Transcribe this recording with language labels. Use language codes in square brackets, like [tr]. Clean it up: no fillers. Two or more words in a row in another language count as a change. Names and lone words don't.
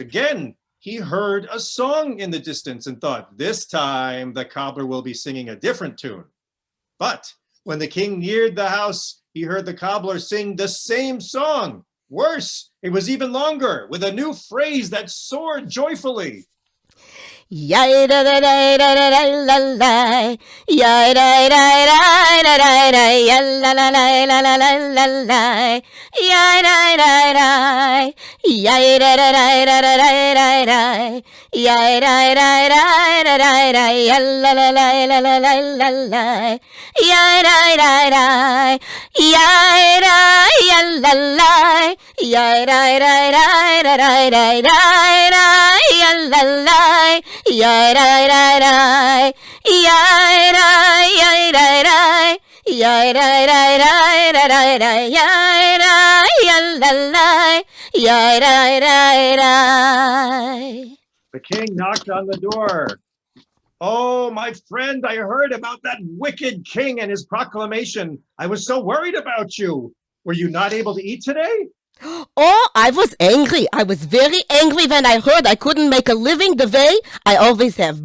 [en] Again, he heard a song in the distance and thought, this time the cobbler will be singing a different tune. But when the king neared the house, he heard the cobbler sing the same song. Worse, it was even longer, with a new phrase that soared joyfully. Yay da da da da da da la la, yay da da da da da da, ya la la la la la la la la, yay da da da, yay da da da da da da da, yay da da da da da da, ya la la la la la la la la, yay da da da, yay da ya la la, yay da da da da da da da, ya la la. Yay da da da, yay da yay da da, yay da da da da da da, yay da ya la la, yay da da da. The king knocked on the door. Oh, my friend, I heard about that wicked king and his proclamation. I was so worried about you. Were you not able to eat today? Oh, I was angry. I was very angry when I heard I couldn't make a living the way I always have.